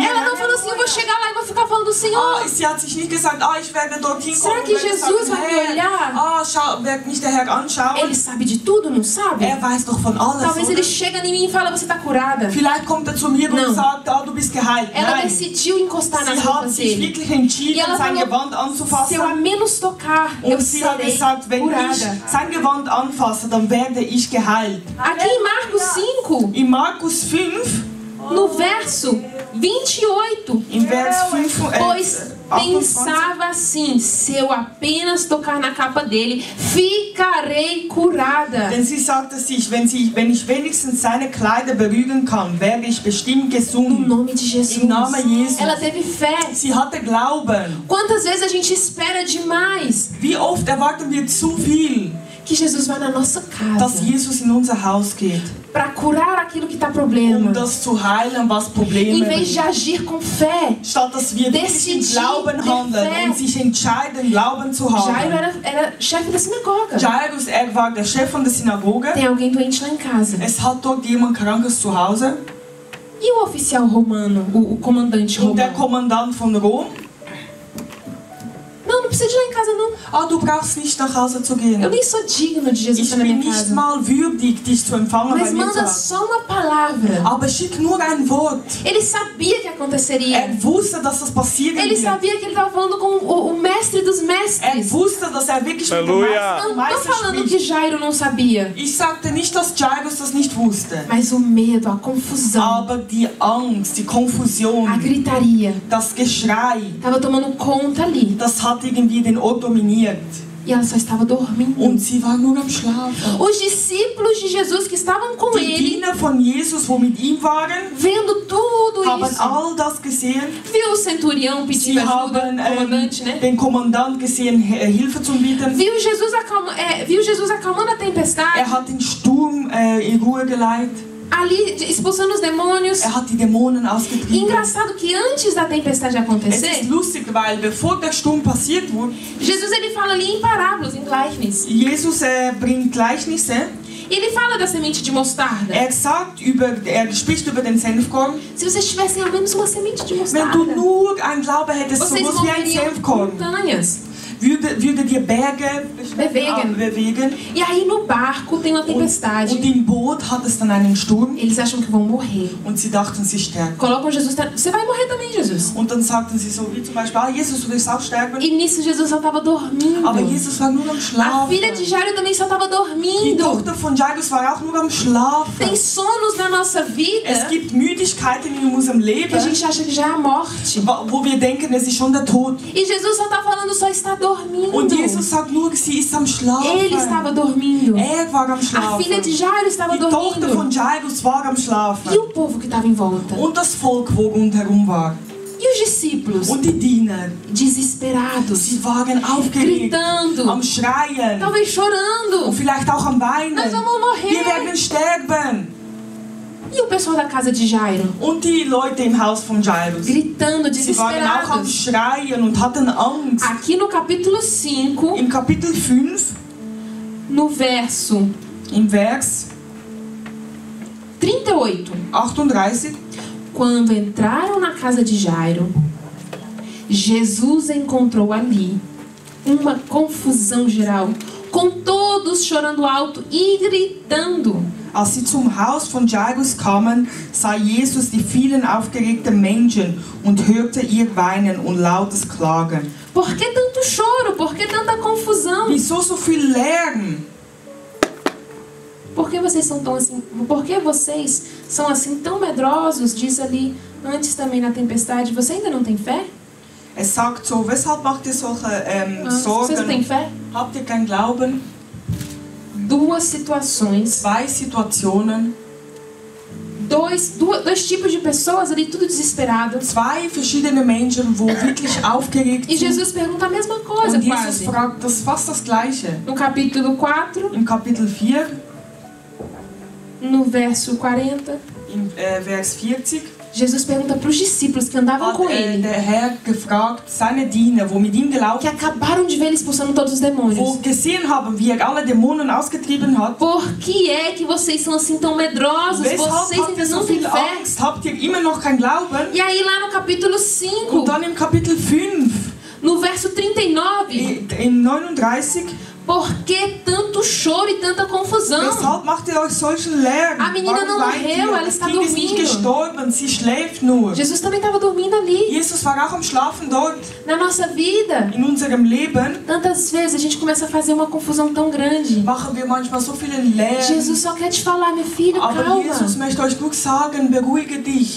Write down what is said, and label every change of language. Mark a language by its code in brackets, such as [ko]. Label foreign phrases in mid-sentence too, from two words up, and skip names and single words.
[pt] Ela não falou assim, eu vou chegar lá e vou ficar falando do Senhor. [de] Sie hat sich nicht gesagt, ich werde dorthin [pt] Será [de] kommen [pt] que und werde Jesus [de] sagen, [pt] vai me olhar? [de] wird mich der Herr anschauen. [pt] Ele sabe de tudo, não sabe? [de] Weiß doch von alles, [pt] Talvez [de] oder? [pt] ele chega em mim e fala, você está curada. [de] Vielleicht kommt zu mir [pt] Não. [de] und sagt, du bist geheilt. [pt] Ela [de] Nein, [pt] decidiu encostar nas [de] sie hat [pt] roupas [de] sich [pt] dele. [de] wirklich entschieden, [pt] E ela [de] sein [pt] falou, [de] Gewand [pt] se eu a [de] anzufassen. [pt] menos tocar, eu [de] Und sie hat [pt] serei [de] gesagt, wenn ich [pt] curada. [de] sein Gewand anfasse, dann werde ich geheilt. [pt] Aqui em Marcos 5, [de] In Markus 5, [pt] no verso 28, [de] im Vers 5, [pt] pois [de] 28, [pt] pensava assim, se eu apenas tocar na capa dele, ficarei curada. [de] denn sie sagte sich, wenn ich wenigstens seine Kleider berühren kann, werde ich bestimmt [pt] No [de] gesund. [pt] nome de Jesus. [de] Im Namen Jesus. [pt] Ela teve fé. [de] Sie hatte Glauben. [pt] Quantas vezes a gente espera demais [de] Wie oft erwarten wir zu viel, [pt] que Jesus vá na nossa [de] dass [pt] casa [de] Jesus in unser Haus geht, [pt] para curar aquilo que está problema, [de] das zu heilen, was [pt] em [de] Probleme [pt] vez de [de] bringt. [pt] agir com fé. [de] Statt dass wir wirklich in [pt] Decidir [de] Glauben [pt] ter [de] handeln [pt] fé. [de] und sich entscheiden, Glauben zu [pt] Jairo [de] haben. [pt] era chefe da sinagoga. [de] Jairus, war der Chef von der Synagoge. [pt] Tem alguém doente lá em casa. [de] Es hat dort jemand Krankes zu Hause. [pt] E o oficial romano, o comandante [de] Und der [pt] romano? [de] Kommandant von Rom. [pt] Não, não precisa de ir lá em casa, não. [de] Du brauchst nicht nach Hause zu gehen. [pt] Eu nem sou digno de Jesus [de] Ich [pt] estar na [de] bin [pt] minha [de] nicht [pt] casa. [de] mal würdig, dich zu empfangen bei [pt] Mas [de] mir zu [pt] manda [de] Hause. [pt] só uma palavra. [de] Aber schick nur ein Wort. [pt] Ele sabia que aconteceria. [de] Wusste, dass das passieren [pt] Ele [de] wird. [pt] sabia que ele estava falando com o mestre dos mestres. [de] Wusste, dass wirklich mit dem Halleluja. [pt] Não [de] Meister [pt] estou falando [de] spricht. [pt] que Jairo não sabia. [de] Ich sagte nicht, dass Jairus das nicht wusste. [pt] Mas o medo, a confusão, [de] Aber die Angst, die Konfusion, [pt] a gritaria, [de] das Geschrei, [pt] estava tomando conta ali. [de] das hat irgendwie den Ort dominiert. [pt] E ela só estava dormindo. [de] Und sie war nur am Schlafen. [pt] Os discípulos de Jesus que estavam com [de] Die [pt] ele, [de] Diener von Jesus, wo mit ihm waren, [pt] vendo tudo [de] haben [pt] isso, [de] all das gesehen. [pt] viu o centurião [de] Sie [pt] pedindo ajuda, [de] haben [pt] o comandante, né? [de] den Kommandant gesehen, Hilfe zu bieten. [pt] Viu Jesus acalmando a tempestade, [de] Hat den Sturm in Ruhe geleitet. [pt] ali expulsando os demônios. [de] Hat die Dämonen [pt] E [de] ausgetrieben. [pt] engraçado que antes da tempestade [de] Es [pt] acontecer, [de] ist lustig, weil bevor der Sturm passiert wurde, [pt] Jesus ele fala ali em parábolas, em Gleichnis. [de] Jesus bringt Gleichnisse. [pt] E ele fala da semente de mostarda. [de] Spricht über den Senfkorn. [pt] Se vocês tivessem ao menos uma semente de [de] Wenn [pt] mostarda, [de] du nur ein Glaube hättest, [pt] vocês [de] sowas wie ein [pt] moveriam [de] Senfkorn, [pt] montanhas. [de] würde dir Berge bewegen. [pt] E aí no barco tem uma tempestade. [de] Und im Boot hat es dann einen Sturm. [pt] Eles acham que vão morrer. [de] Und sie dachten, sie sterben. [pt] Colocam Jesus, você vai morrer também, Jesus. [de] Und dann sagten sie so, wie zum Beispiel, Jesus, du wirst auch sterben. [pt] E nisso Jesus só estava dormindo. [de] Aber Jesus war nur am [pt] A [de] Schlafen. [pt] filha de Jairo também só estava [de] Die [pt] dormindo. [de] Tochter von Jairus war auch nur am Schlafen. [pt] Tem sonos na nossa vida [de] Es gibt Müdigkeiten in unserem [pt] que a [de] Leben, [pt] gente acha que já é a morte. [de] wo wir denken, es ist schon der Tod. [pt] E Jesus só está falando, só está dormindo. [de] Und Jesus sagt nur, sie ist am Schlafen. [pt] Ele estava dormindo. [de] War am [pt] A filha de [de] Schlafen. [pt] Jairo estava [de] Die Tochter von [pt] dormindo. [de] Jairus war am Schlafen. [pt] E o povo que estava em volta? [de] Und das Volk, wo rundherum war. [pt] E os discípulos? [de] Und die Diener, [pt] Desesperados. [de] sie waren aufgeregt, [pt] Gritando. [de] am Schreien [pt] Talvez chorando. [de] und vielleicht auch am Weinen. [pt] Nós vamos [de] Wir [pt] morrer. [de] werden sterben. [pt] E o pessoal da casa de Jairo? [de] Und die Leute im Haus von Jairus, [pt] Gritando, [de] sie waren auch am [pt] desesperados. [de] Schreien und hatten Angst. [pt] Aqui no capítulo 5, [de] Im Kapitel 5, [pt] no verso [de] im Vers [pt] 38. [de] 38, [pt] Quando entraram na casa de Jairo, Jesus encontrou ali uma confusão geral, com todos chorando alto e gritando. [de] als sie zum Haus von Jairus kamen, sah Jesus die vielen aufgeregten Menschen und hörte ihr Weinen und lautes Klagen. [pt] Por que tanto choro? Por que tanta confusão? [de] Wieso so viel Lärm? [pt] Por que vocês são tão assim? Por que vocês são assim tão medrosos? Diz ali antes também na tempestade. Você ainda não tem fé? [de] Es sagt so, weshalb macht ihr solche [pt] Vocês não têm [de] Sorgen? [pt] fé? [de] Habt ihr keinen Glauben? [pt] Duas situações, [de] Zwei Situationen, [pt] dois tipos de pessoas ali, tudo desesperado. [de] Zwei verschiedene Menschen, wo wirklich aufgeregt [pt] E [de] sind. [pt] Jesus pergunta a mesma coisa, [de] Und Jesus [pt] quase. [de] fragt das fast das Gleiche. [pt] No capítulo 4, [de] Im Kapitel 4, [pt] no verso 40, [de] im Vers 40, [pt] Jesus pergunta para os discípulos que andavam [de] hat [pt] com ele, [de] der Herr gefragt, seine Diener, wo mit ihm gelaufen, [pt] que acabaram de ver ele expulsando todos os [de] wo [pt] demônios. [de] gesehen haben, wie alle Dämonen ausgetrieben hat. [pt] Por que é que vocês são assim tão medrosos? [de] Weshalb [pt] Vocês [de] habt ihr [pt] ainda [de] so [pt] não têm [de] viel [pt] fé? [de] Angst? Habt ihr immer noch kein Glauben? [pt] E aí lá no capítulo 5, [de] Und dann im Kapitel 5, [pt] no verso 39, [de] im 39, [pt] por que tanto choro e tanta confusão? [de] weshalb macht ihr euch solchen Lärm? [pt] A menina não [de] Warum weint [pt] morreu, [de] ihr? [pt] ela [de] Das [pt] está [de] Kind ist nicht [pt] dormindo. [de] gestorben, sie schläft nur. [pt] Jesus também estava dormindo ali. [de] Jesus war auch am Schlafen dort. [pt] Na nossa vida, [de] In unserem Leben [pt] tantas vezes a gente começa a fazer uma confusão tão grande. [de] machen wir manchmal so vielen Lärm. [pt] Jesus só quer te falar, meu filho, [de] Aber Jesus [pt] calma. [de] möchte euch nur sagen, beruhige dich.